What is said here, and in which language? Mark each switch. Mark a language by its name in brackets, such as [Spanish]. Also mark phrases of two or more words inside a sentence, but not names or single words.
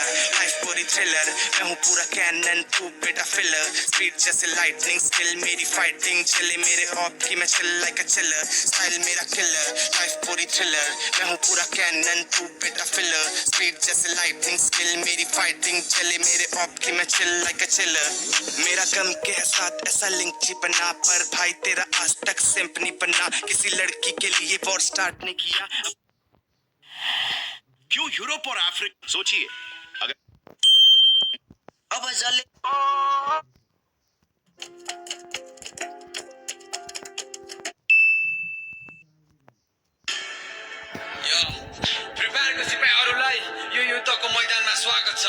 [Hindi] लाइफ पूरी थ्रिलर, मैं हूँ पूरा कैनन, तू बेटा फिलर, स्पीड जैसे लाइटनिंग, स्किल मेरी फाइटिंग, चले मेरे ऑप की मैं [English] chill like a chiller, [Hindi] स्टाइल मेरा किलर, लाइफ पूरी थ्रिलर, मैं हूँ पूरा कैनन, तू बेटा फिलर, स्पीड जैसे लाइटनिंग, स्किल मेरी फाइटिंग, चले मेरे ऑप की मैं [English] chill like a chiller, [Hindi] मेरा गम के साथ ऐसा लिंक जी बना, पर भाई तेरा आज तक सिंप नहीं बना, किसी लड़की के लिए [English] war start [Hindi] नहीं किया, क्यों यूरोप और अफ्रीका? सोचिए अगर अब जले [Nepali] प्रिपेयरको सिपाहीहरूलाई यो युद्धको मैदानमा स्वागत छ।